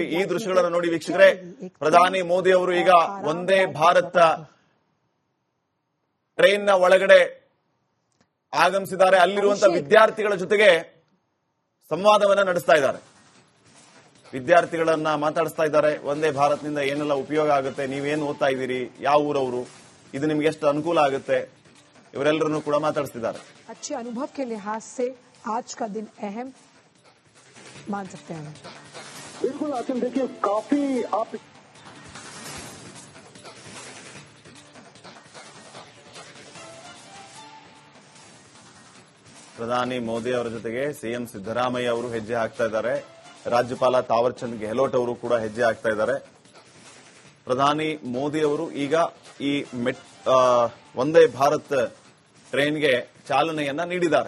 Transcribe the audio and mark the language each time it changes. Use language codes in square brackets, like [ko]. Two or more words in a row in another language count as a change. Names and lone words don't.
[kn] ಈ ದೃಶ್ಯಗಳನ್ನು ನೋಡಿ ವೀಕ್ಷಕರೇ, ಪ್ರಧಾನಿ ಮೋದಿ ಅವರು ಈಗ ವಂದೇ ಭಾರತ್ ಟ್ರೈನ್ನ ಒಳಗಡೆ ಆಗಮಿಸಿದ್ದಾರೆ. ಅಲ್ಲಿರುವಂತಹ ವಿದ್ಯಾರ್ಥಿಗಳ ಜೊತೆಗೆ ಸಂವಾದವನ್ನ ನಡೆಸ್ತಾ ಇದ್ದಾರೆ. ವಿದ್ಯಾರ್ಥಿಗಳನ್ನ ಮಾತಾಡಿಸ್ತಾ ಇದ್ದಾರೆ. ವಂದೇ ಭಾರತ್ನಿಂದ ಏನೆಲ್ಲ ಉಪಯೋಗ ಆಗುತ್ತೆ, ನೀವೇನು ಓದ್ತಾ ಇದ್ದೀರಿ, ಯಾವ ಊರವರು, ಇದು ನಿಮ್ಗೆ ಎಷ್ಟು ಅನುಕೂಲ ಆಗುತ್ತೆ, ಇವರೆಲ್ಲರನ್ನು ಕೂಡ ಮಾತಾಡಿಸ್ತಿದ್ದಾರೆ. [hi] अच्छे अनुभव के लिहाज से आज का दिन अहम मान सकते हैं. बिल्कुल आसिम, देखिए काफी आप [kn] ಪ್ರಧಾನಿ ಮೋದಿ ಅವರ ಜೊತೆಗೆ ಸಿಎಂ ಸಿದ್ದರಾಮಯ್ಯ ಅವರು ಹೆಜ್ಜೆ ಹಾಕ್ತಾ ಇದ್ದಾರೆ. ರಾಜ್ಯಪಾಲ ತಾವರ್ಚಂದ್ ಗೆಹ್ಲೋಟ್ ಅವರು ಕೂಡ ಹೆಜ್ಜೆ ಹಾಕ್ತಾ ಇದ್ದಾರೆ. ಪ್ರಧಾನಿ ಮೋದಿ ಅವರು ಈಗ ಈ ವಂದೇ ಭಾರತ್ ಟ್ರೈನ್ಗೆ ಚಾಲನೆಯನ್ನ ನೀಡಿದ್ದಾರೆ.